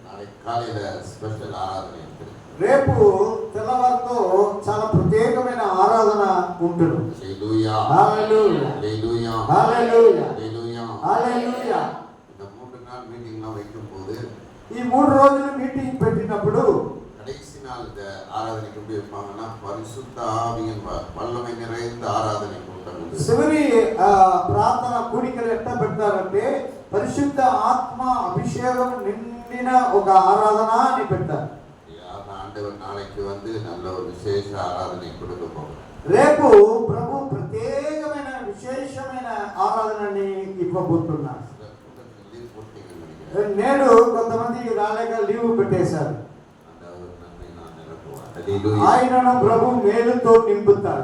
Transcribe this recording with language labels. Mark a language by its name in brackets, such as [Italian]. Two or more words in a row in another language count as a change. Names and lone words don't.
[Telugu] రేపు తెల్లవారితో చాలా ప్రత్యేకమైన ఆరాధన ఉంటుంది. ఈ 3 రోజులు మీటింగ్ పెట్టినప్పుడు [Tamil] கடைசி நாள் இந்த ஆராதனைக்கு எப்படி வைப்பாங்கன்னா பரிசுத்த ஆவியின் வல்லமை நிறைந்த ஆராதனை கூட்டம். [Telugu] చివరి ప్రార్థన కూడికలు ఎట్లా పెడతారంటే పరిశుద్ధ ఆత్మ అభిషేకం నిండిన ఒక ఆరాధన అని పెడతారు. [Tamil] ஆண்டவர் நாளைக்கு வந்து நல்ல ஒரு விசேஷ ஆராதனை கொடுக்க போகிறார். [Telugu] రేపు ప్రభు ప్రత్యేకమైన విశేషమైన ఆరాధనని ఇవ్వబోతున్నారు. నేడు కొంతమంది రాలేక లీవ్ పెట్టేశారు. ఆయనను ప్రభు మేలుతో నింపుతారు.